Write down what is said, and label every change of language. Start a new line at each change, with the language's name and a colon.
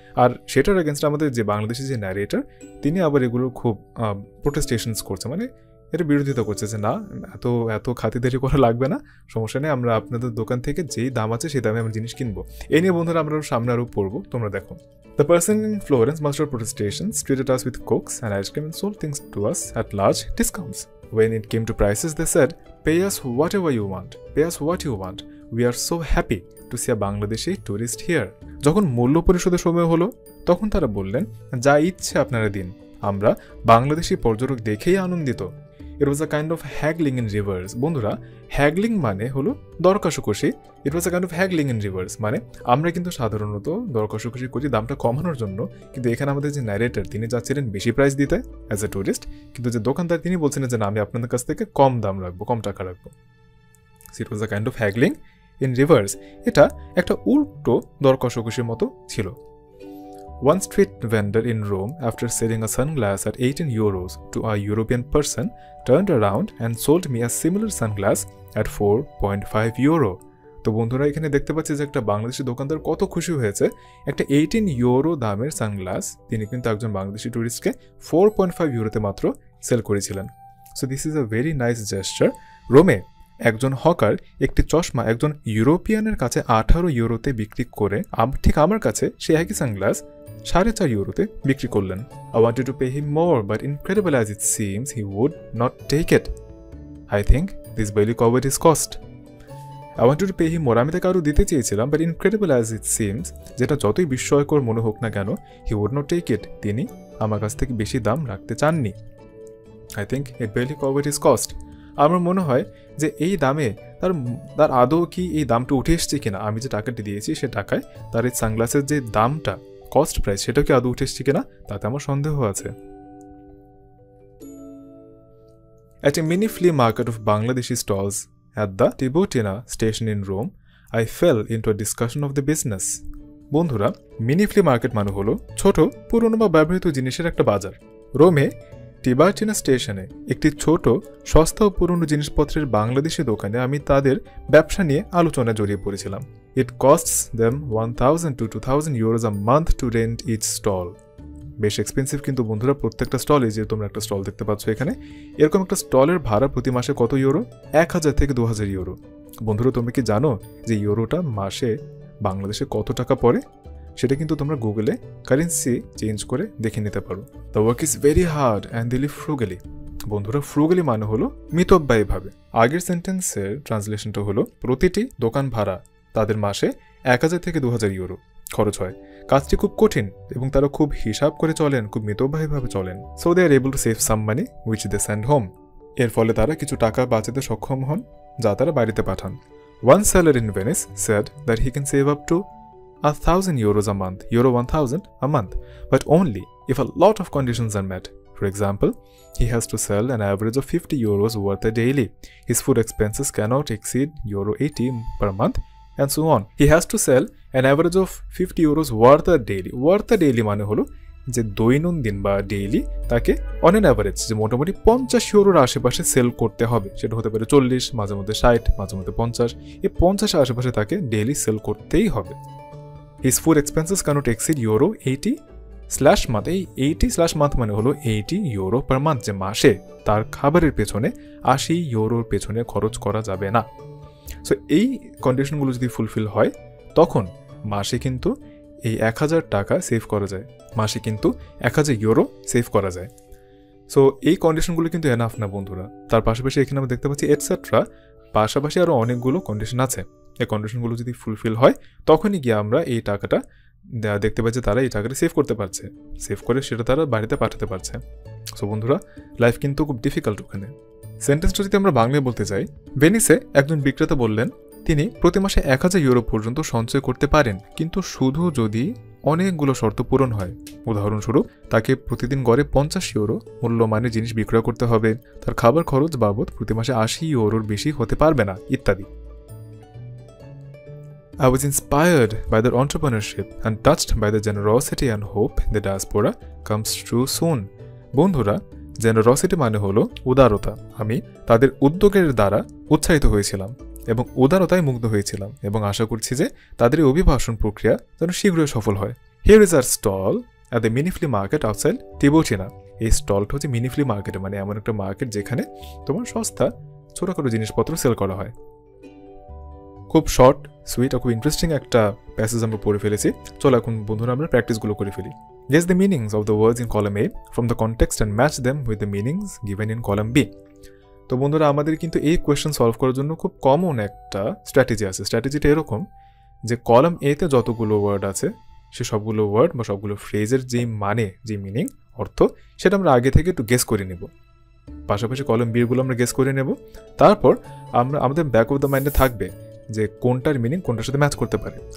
Bangla: আর সেটার এগেনস্ট আমাদের যে বাংলাদেশি যে ন্যারেটর তিনি আবার এগুলো খুব প্রোটেস্টেশনস করছে, মানে এটা বিরোধিতা করছে যে না, এত খাতিরদারি করা লাগবে না, সমস্যা নেই, আমরা আপনাদের দোকান থেকে যেই দাম আছে সেই দামে আমরা জিনিস কিনবো। এই নিয়ে বন্ধুরা আমরা সামনে আরও পড়বো, তোমরা দেখো।
English: The person in Florence, master of protestations, treated us with cokes and ice cream and sold things to us at large discounts. When it came to prices, they said, pay us whatever you want, pay us what you want. We are so happy to see a Bangladeshi tourist here.
Bangla: যখন মূল্য পরিশোধের সময় হলো তখন তারা বললেন, যা ইচ্ছে আপনারা দিন, আমরা বাংলাদেশি পর্যটক দেখেই আনন্দিত।
English: It was a kind of haggling in reverse.
Bangla: বন্ধুরা, হ্যাগলিং মানে হলো দর কষাকষি।
English: It was a kind of haggling in reverse,
Bangla: মানে আমরা কিন্তু সাধারণত দর কষাকষি করি দামটা কমানোর জন্য, কিন্তু এখানে আমাদের যে ন্যারেটর তিনি যাচ্ছিলেন বেশি প্রাইস দিতে
English: as a tourist,
Bangla: কিন্তু যে দোকানদার তিনি বলছিলেন যে না, আমি আপনাদের কাছ থেকে কম দাম রাখবো, কম টাকা রাখবো।
English: It was a kind of haggling in reverse.
Bangla: এটা একটা উল্টো দর কষাকষির মতো ছিল।
English: One street vendor in Rome, after selling a sunglass at 18 euros to a European person, turned around and sold me a similar sunglass at 4.5 euro.
Bangla: তো বন্ধুরা এখানে দেখতে পাচ্ছি যে একটা বাংলাদেশি দোকানদার কত খুশি হয়েছে। একটা 18 ইউরো দামের সানগ্লাস তিনি কিন্তু একজন বাংলাদেশি টুরিস্টকে 4.5 ইউরোতে মাত্র সেল করেছিলেন।
English: So this is a very nice gesture.
Bangla: রোমে একজন হকার একটি চশমা একজন ইউরোপিয়ানের কাছে 18 ইউরোতে বিক্রি করে ঠিক আমার কাছে সে একই সানগ্লাস 4.5 ইউরোতে বিক্রি করলেন।
English: I wanted to pay him more, but incredible as it seems, he would not take it. I think this barely covered his cost. I wanted to pay him more.
Bangla: আমি তাকে আরও দিতে চেয়েছিলাম,
English: but incredible as it seems,
Bangla: যেটা যতই বিস্ময়কর মনে হোক না কেন,
English: he would not take it.
Bangla: তিনি আমার কাছ থেকে বেশি দাম রাখতে চাননি।
English: I think it barely covered his cost.
Bangla: আমার মনে হয় যে এই দামে তার আদৌ কি এই দামটা উঠে এসছে কিনা, আমি যে টাকাটি দিয়েছি সে টাকায় তার এই সানগ্লাসের যে দামটা কস্ট প্রাইস সেটাও কি আদৌ উঠে এসছে কিনা তাতে আমার সন্দেহ আছে।
English: At a mini flea market of Bangladeshi stalls at the Tiburtina station in Rome, I fell into a discussion of the business.
Bangla: বন্ধুরা, মিনি ফ্লি মার্কেট মানে হলো ছোট পুরনো বা ব্যবহৃত জিনিসের একটা বাজার। রোমে টিবার্টিনা স্টেশনে একটি ছোট সস্তা ও পুরনো জিনিসপত্রের বাংলাদেশি দোকানে আমি তাদের ব্যবসা নিয়ে আলোচনায় জড়িয়ে পড়েছিলাম। It costs them 1,000 to 2,000 euros a month to rent each stall. বেশ এক্সপেন্সিভ কিন্তু বন্ধুরা প্রত্যেকটা স্টলে, যে তোমরা একটা স্টল দেখতে পাচ্ছ এখানে, এরকম একটা স্টলের ভাড়া প্রতি মাসে কত ইউরো? 1,000 থেকে 2,000 ইউরো। বন্ধুরা তোমরা কি জানো যে ইউরোটা মাসে বাংলাদেশে কত টাকা পড়ে? সেটা কিন্তু তোমরা গুগলে কারেন্সি চেঞ্জ করে দেখে নিতে পারো।
English: The work is very hard and they live frugally.
Bangla: বন্ধুরা ফ্রুগালি মানে হলো মিতব্যয়ীভাবে। আগের সেন্টেন্সের ট্রান্সলেশনটা হলো প্রতিটি দোকান ভাড়া তাদের মাসে 1,000 থেকে 2,000 ইউরো খরচ হয়। কাজটি খুব কঠিন এবং তারা খুব হিসাব করে চলেন, খুব মিতব্যয়ীভাবে চলেন।
English: So they are able to save some money which they send home.
Bangla: এর ফলে তারা কিছু টাকা বাঁচাতে সক্ষম হন যা তারা বাড়িতে পাঠান।
English: One seller in Venice said that he can save up to 1,000 euros a month, euro 1,000 a month, but only if a lot of conditions are met. For example, he has to sell an average of 50 euros worth a daily. His food expenses cannot exceed euro 80 per month, and so on. He has to sell an average of 50 euros worth a daily. Worth a daily
Bangla: মানে হলো যে দৈনন্দিন বা daily তাকে
English: on an average
Bangla: যে মোটামুটি 50 ইউরোর আশেপাশে sell করতে হবে। সেটা হতে পারে 40, মাঝে মধ্যে 60, মাঝে মধ্যে 50। এই 50 আশেপাশে তাকে ডেইলি সেল করতেই হবে।
English: His food expenses cannot exceed euro 80/month.
Bangla: এই 80/month মানে হলো 80 ইউরো পার মান্থ, যে মাসে তার খাবারের পেছনে 80 ইউরোর পেছনে খরচ করা যাবে না। সো এই কন্ডিশনগুলো যদি ফুলফিল হয় তখন মাসে কিন্তু এই 1,000 টাকা সেভ করা যায়, মাসে কিন্তু 1,000 ইউরো সেভ করা যায়। সো এই কন্ডিশনগুলো কিন্তু এনাফ না বন্ধুরা। তার পাশাপাশি এখানে আমরা দেখতে পাচ্ছি এটসেট্রা, পাশাপাশি আরও অনেকগুলো কন্ডিশন আছে। এই কন্ডিশনগুলো যদি ফুলফিল হয় তখনই গিয়ে আমরা এই টাকাটা দেখতে পাচ্ছি তারা এই টাকাটা সেভ করতে পারছে, সেভ করে সেটা তারা বাড়িতে পাঠাতে পারছে। সো বন্ধুরা লাইফ কিন্তু খুব ডিফিকাল্ট ওখানে। সেন্টেন্সটা যদি আমরা বাংলায় বলতে চাই, ভেনিসে একজন বিক্রেতা বললেন তিনি প্রতি মাসে 1,000 ইউরো পর্যন্ত সঞ্চয় করতে পারেন, কিন্তু শুধু যদি অনেকগুলো শর্ত পূরণ হয়। উদাহরণস্বরূপ তাকে প্রতিদিন গড়ে 50 ইউরো মূল্যমানের জিনিস বিক্রয় করতে হবে, তার খাবার খরচ বাবদ প্রতি মাসে 80 ইউরোর বেশি হতে পারবে না, ইত্যাদি।
English: I was inspired by their entrepreneurship and touched by the generosity and hope the diaspora comes true soon.
Bangla: বন্ধুরা, জেনারসিটি মানে হলো উদারতা। আমি তাদের উদ্যোগের দ্বারা উৎসাহিত হয়েছিলাম এবং উদারতায় মুগ্ধ হয়েছিলাম এবং আশা করছি যে তাদের এই অভিবাসন প্রক্রিয়া যেন শীঘ্রই সফল হয়।
English: Here is our stall at the mini flea market outside Tiburtina.
Bangla: এই স্টলটা হচ্ছে মিনি ফ্লি মার্কেটে, মানে এমন একটা মার্কেট যেখানে তোমার সস্তা ছোটখাটো জিনিসপত্র সেল করা হয়। খুব শর্ট সুইট আর খুব ইন্টারেস্টিং একটা প্যাসেজ আমরা পড়ে ফেলেছি। চলো এখন বন্ধুরা আমরা প্র্যাকটিসগুলো করে ফেলি।
English: Guess the meanings of the words in column A from the context and match them with the meanings given in column B.
Bangla: তো বন্ধুরা আমাদের কিন্তু এই কোয়েশ্চেন সলভ করার জন্য খুব কমন একটা স্ট্র্যাটেজি আছে। স্ট্র্যাটেজিটা এরকম যে কলাম এতে যতগুলো ওয়ার্ড আছে সে সবগুলো ওয়ার্ড বা সবগুলো ফ্রেজের যে মানে, যে মিনিং, অর্থ, সেটা আমরা আগে থেকে একটু গেস করে নেব। পাশাপাশি কলাম বিগুলো আমরা গেস করে নেব। তারপর আমরা আমাদের ব্যাক অফ দ্য মাইন্ডে থাকবে যে কোনটার মিনিং কোনটার সাথে ম্যাচ করতে পারে।